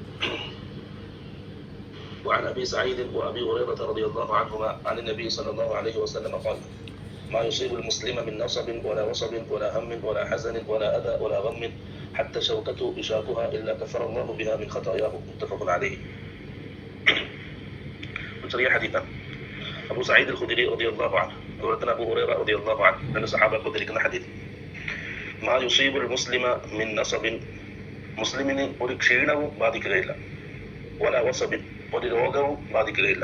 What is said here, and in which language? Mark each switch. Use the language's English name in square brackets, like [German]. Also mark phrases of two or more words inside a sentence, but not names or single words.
[Arabic] وعن أبي سعيد وأبي هريرة رضي الله عنهما عن النبي صلى الله عليه وسلم قال: ما يصيب المسلم من نصب ولا وصب ولا هم ولا حزن ولا أذى ولا غم حتى شوكة يشاكها إلا كفر الله بها من خطاياه. متفق عليه. [Malayalam] ചെറിയ ഹദീസാണ്. അബൂ സഈദ് അൽ ഖുദരി [Arabic] رضي الله عنه, [Malayalam] അതുപോലെ തന്നെ അബൂ ഹുറൈറ [Arabic] رضي الله عنه [Malayalam] എന്ന സഹാബത്ത് ഉദ്ധരിക്കുന്ന ഹദീസ്. [Arabic] ما يصيب المسلم من نصب, [Malayalam] മുസ്ലിമിന് ഒരു ക്ഷീണവും ബാധിക്കുകയില്ല. [Arabic] ولا وصب, [Malayalam] ഒരു രോഗവും ബാധിക്കുകയില്ല.